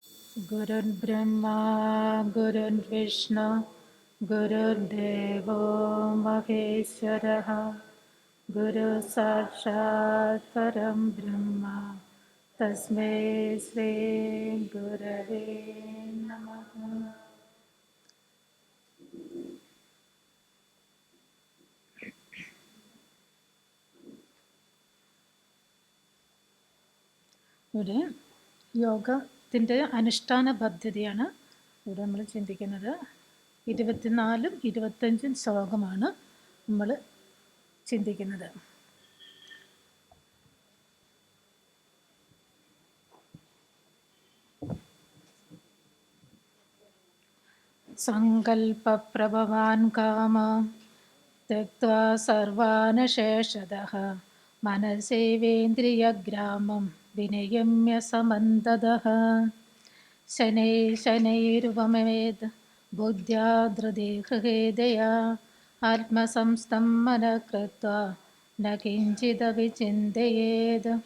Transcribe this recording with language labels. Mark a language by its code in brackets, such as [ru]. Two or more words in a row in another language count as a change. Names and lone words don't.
[sa] गुरुर्ब्रह्मा गुरुर्विष्णु गुरुर्देवो महेश्वरः गुरुसाक्षात् परं ब्रह्म तस्मै श्री गुरवे नमः. [ml] ഇവിടെ യോഗത്തിൻ്റെ അനുഷ്ഠാന പദ്ധതിയാണ് ഇവിടെ നമ്മൾ ചിന്തിക്കുന്നത്. 24 25 ശ്ലോകമാണ് നമ്മൾ ചിന്തിക്കുന്നത്. [sa] सङ्कल्पप्रभवान् काम त्यक्त्वा सर्वानशेषतः मनसेवेन्द्रियग्रामं विनियम्य समन्ततः शनैरुपमेत् बुद्ध्या धृतिहृदया आत्मसंस्थं मनः कृत्वा न किञ्चिदपि चिन्तयेत्.